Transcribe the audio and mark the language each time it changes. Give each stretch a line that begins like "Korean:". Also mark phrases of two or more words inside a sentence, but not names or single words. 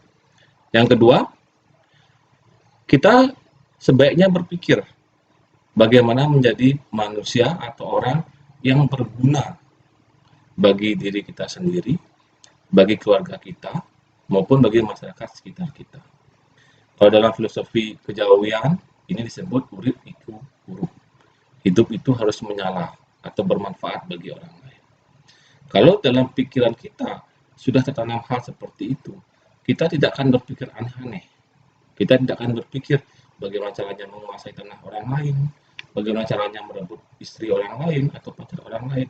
Indonesian: Yang kedua, kita sebaiknya berpikir bagaimana menjadi manusia atau orang yang berguna bagi diri kita sendiri, bagi keluarga kita, maupun bagi masyarakat sekitar kita. Kalau dalam filosofi kejawian, ini disebut
Javanese: urip iku urip.
Indonesian: Hidup itu harus menyala atau bermanfaat bagi orang lain. Kalau dalam pikiran kita sudah tertanam hal seperti itu, kita tidak akan berpikir aneh-aneh. Kita tidak akan berpikir bagaimana caranya menguasai tanah orang lain, bagaimana caranya merebut istri orang lain atau pacar orang lain.